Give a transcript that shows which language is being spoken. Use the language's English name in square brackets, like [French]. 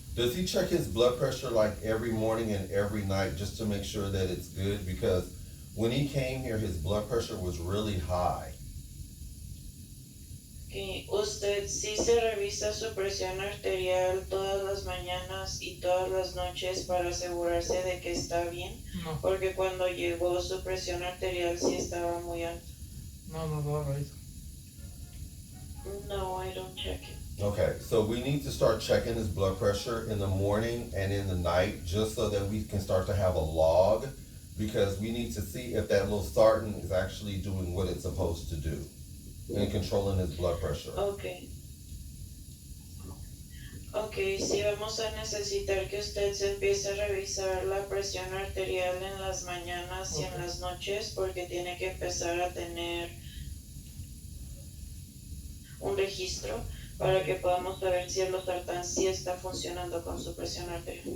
[English] Does he check his blood pressure like every morning and every night just to make sure that it's good? Because when he came here, his blood pressure was really high. [Spanish] Que usted sí se revisa su presión arterial todas las mañanas y todas las noches para asegurarse de que está bien, No, porque cuando llegó su presión arterial sí estaba muy alta. no lo reviso. [English] No, I don't check it. Okay, so we need to start checking his blood pressure in the morning and in the night just so that we can start to have a log because we need to see if that little sartan is actually doing what it's supposed to do and controlling his blood pressure. Okay. [Spanish] Ok, sí vamos a necesitar que usted se empiece a revisar la presión arterial en las mañanas y en las noches porque tiene que empezar a tener un registro para que podamos saber si el losartán sí está funcionando con su presión arterial.